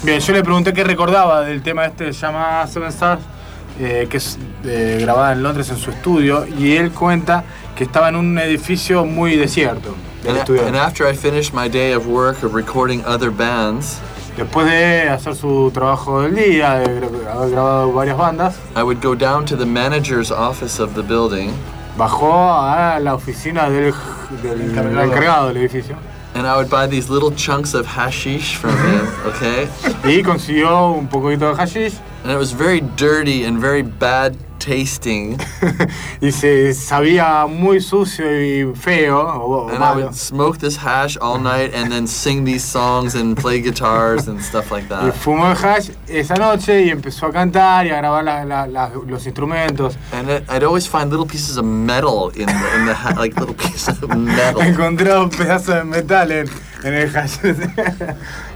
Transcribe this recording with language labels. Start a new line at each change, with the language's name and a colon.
Spanish: Bien, yo le pregunté qué recordaba del tema este, llama Seven Stars, que es grabada en Londres en su estudio, y él cuenta que estaba en un edificio muy desierto.
English: And after I finished my day of work of recording other bands,
Spanish: después de hacer su trabajo del día, de haber grabado varias bandas,
English: I would go down to the manager's office of the building.
Spanish: Bajó a la oficina del encargado del edificio.
English: And I would buy these little chunks of hashish from him, okay?
Spanish: Y consiguió un poquito de hashish.
English: And it was very dirty and very bad tasting.
Spanish: Y se sabía muy sucio y feo.
English: And I would smoke this hash all night and then sing these songs and play guitars and stuff like that.
Spanish: Y fumó el hash esa noche y empezó a cantar y a grabar los instrumentos.
English: And I'd always find little pieces of metal in the hash, like little pieces of metal.
Spanish: Encontré un pedazo de metal en el hash.